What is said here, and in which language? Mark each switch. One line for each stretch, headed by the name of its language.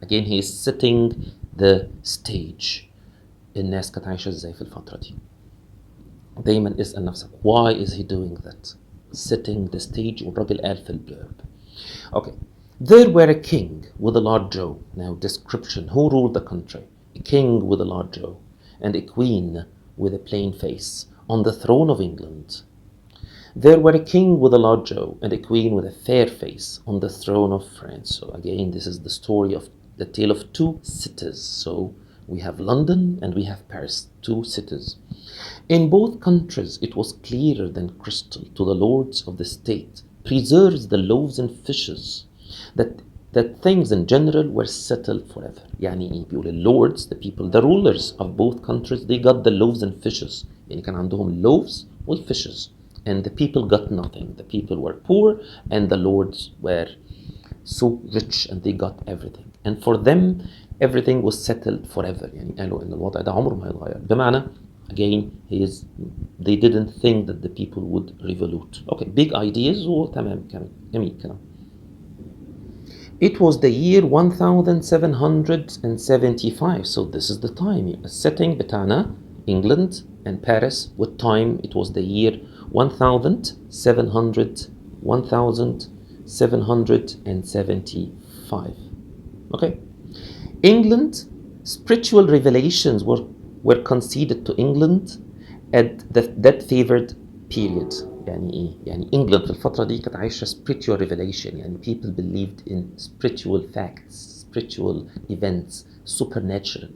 English: Again he is setting the stage.
Arabic: الناس كانت عايشة ازاي في الفترة دي. دايما اسأل نفسك
English: why is he doing that? Setting the stage.
Arabic: والراجل قال في البلurb.
English: Okay. There were a king with a large jaw. Now description. Who ruled the country? A king with a large jaw and a queen with a plain face on the throne of England. There were a king with a large jaw and a queen with a fair face on the throne of France. So again, this is the story of the tale of two cities. So we have London and we have Paris, two cities. In both countries, it was clearer than crystal to the lords of the state, preserves the loaves and fishes, that that things in general were settled forever.
Arabic: يعني إيه؟ بيقول ال
English: lords, the people, the rulers of both countries, they got the loaves and fishes.
Arabic: يعني كان عندهم loaves وال fishes.
English: And the people got nothing. The people were poor and the lords were so rich and they got everything. And for them everything was settled forever.
Arabic: يعني قالوا إن الوضع ده عمره ما هيتغير.
English: بمعنى again they didn't think that the people would revolute. Okay, big ideas
Arabic: وتمام جميل كلام.
English: It was the year 1775, so this is the time. Setting بتاعنا England and Paris with time. It was the year 1775. Okay. England, spiritual revelations were conceded to England at that favored period.
Arabic: يعني إيه؟ يعني England في الفترة دي كانت عايشة spiritual revelation.
English: يعني people believed in spiritual facts, spiritual events, supernatural.